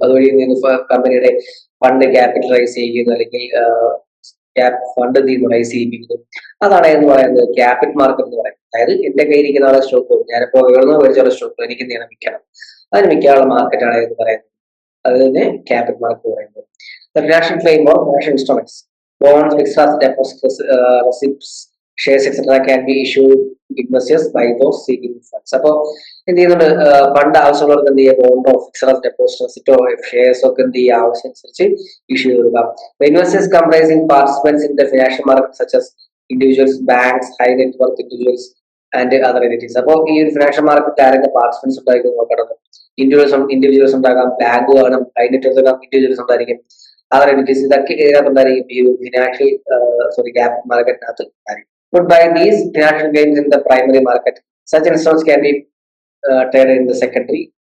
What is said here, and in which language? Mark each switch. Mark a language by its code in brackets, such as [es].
[ml] അതുവഴി എന്ത് ചെയ്യുന്നു, കമ്പനിയുടെ ഫണ്ട് ക്യാപിറ്റലൈസ് ചെയ്യുന്നു അല്ലെങ്കിൽ ഫണ്ട് എന്ത് ചെയ്യുന്നു, റൈസ് ചെയ്യിപ്പിക്കുന്നു. അതാണ് എന്ന് പറയുന്നത് ക്യാപിറ്റൽ മാർക്കറ്റ് എന്ന് പറയുന്നത്. അതായത് എന്റെ കയ്യിരിക്കുന്ന ആളെ സ്റ്റോക്ക്, ഞാനിപ്പോ എവിടുന്ന് മേടിച്ചുള്ള സ്റ്റോക്ക് എനിക്ക് എന്ത് ചെയ്യണം, വിൽക്കണം. അതിന് വിൽക്കാനുള്ള മാർക്കറ്റാണ് എന്ന് പറയുന്നത്. അത് തന്നെ ക്യാപിറ്റൽ മാർക്കറ്റ് പറയുന്നത്. [en] Financial framework, financial instruments, bonds, fixed asset deposits, receipts, shares, etc. can be issued to investors by those seeking funds. [ml] അപ്പോൾ എന്ത് ചെയ്യുന്നുണ്ട്, ഫണ്ട് ആവശ്യമുള്ളവർക്ക് എന്ത് ചെയ്യുക, ബോണ്ടോ, ഫിക്സഡ് അസറ്റ് ഡെപ്പോസിറ്റ്, റെസിപ്റ്റോ, ഷെയർസ് ഒക്കെ എന്ത് ചെയ്യുക, ആവശ്യമനുസരിച്ച് ഇഷ്യൂ ചെയ്ത് കൊടുക്കാം. [en] Investors comprising participants in the financial market such as individuals, banks, high net worth individuals and other entities. [ml] അപ്പോൾ ഈ ഒരു ഫിനാൻഷ്യൽ മാർക്കറ്റ് ആരൊക്കെ പാർട്ടിസിപ്പൻസ് ഉണ്ടായിരിക്കും നോക്കണം. ഇൻഡിവിജ്വൽസ് ഉണ്ടാകാം, ബാങ്ക് കാണും, ഹൈ നെറ്റ് വർത്ത് ഇൻഡിവിജ്വൽസ് ഉണ്ടായിരിക്കും, അതർ എൻറ്റിറ്റീസ്. ഇതൊക്കെ ഇതിനകത്തുണ്ടായിരിക്കും ഈ ഫിനാൻഷ്യൽ ക്യാപിറ്റൽ മാർക്കറ്റിനകത്ത് ആയിരിക്കും. [en] But by these financial gains in the primary market, such instruments can be traded in the secondary.